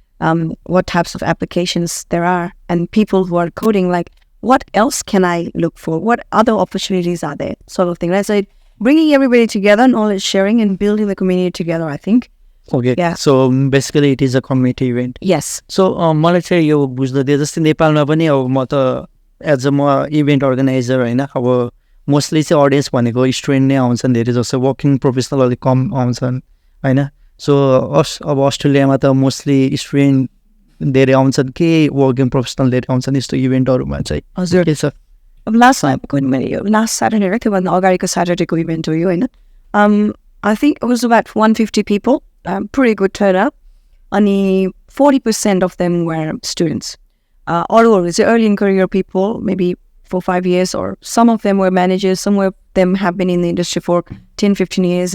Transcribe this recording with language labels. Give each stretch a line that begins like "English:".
English: what types of applications there are, and people who are coding, like, what else can I look for? What other opportunities are there? Sort of thing. Right? So bringing everybody together, knowledge sharing, and building the community together, I think. Okay. Yeah. So basically it is a community event. Yes.
Nepali: So मलाई चाहिँ यो बुझ्न दिए जस्तै नेपालमा पनि अब म त एज अ म इभेन्ट अर्गनाइजर होइन, अब मोस्टली चाहिँ अडियन्स भनेको स्टुडेन्ट नै आउँछन्, धेरै जस्तो वर्किङ प्रोफेसनल अलिक कम आउँछन् होइन. सो अब अस्ट्रेलियामा त मोस्टली स्टुडेन्ट धेरै आउँछन् कि वर्किङ प्रोफेसनल धेरै आउँछन् यस्तो इभेन्टहरूमा चाहिँ? हजुर. के छ? अब लास्ट स्याटरडे र त्योभन्दा अगाडिको स्याटरडेको इभेन्ट हो यो होइन.
English: I think it was about 150 people, pretty good turnout. Only 40% of them were students. All over, it's early in career people, maybe 4-5 years, or some of them were managers, some of them have been in the industry for 10-15 years.